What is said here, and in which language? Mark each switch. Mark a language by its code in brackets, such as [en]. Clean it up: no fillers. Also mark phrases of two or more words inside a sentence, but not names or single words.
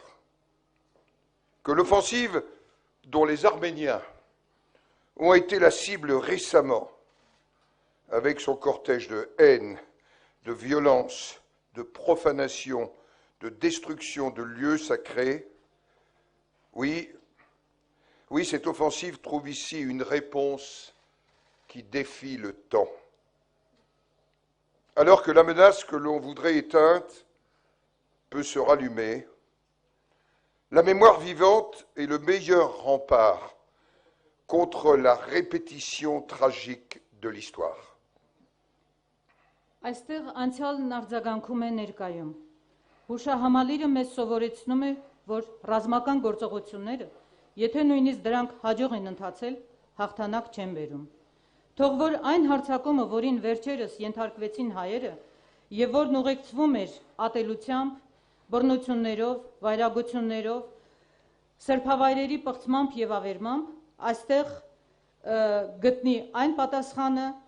[fr] Que l'offensive dont les Arméniens ont été la cible récemment, avec son cortège de haine, de violence, de profanation, de destruction de lieux sacrés, oui, cette offensive trouve ici une réponse qui défie le temps. Alors que la menace que l'on voudrait éteinte peut se rallumer, la mémoire vivante est le meilleur rempart contre la répétition tragique de l'histoire. [hy] Այստեղ անցյալն արձագանքում է ներկայում։ Հուշահամալիրը մեզ սովորեցնում է, որ ռազմական գործողությունները, եթե նույնիսկ դրանք հաջող են ընթացել, հաղթանակ չեն բերում։ Թող որ այն հարձակումը, որին վերջերս ենթարկվեցին հայերը, եւ որն ուղեկցվում էր ատելությամբ, բռնություններով, վայրագություններով, սրբավայրերի պղծմամբ եւ ավերմամբ, այստեղ գտնի այն պատասխանը,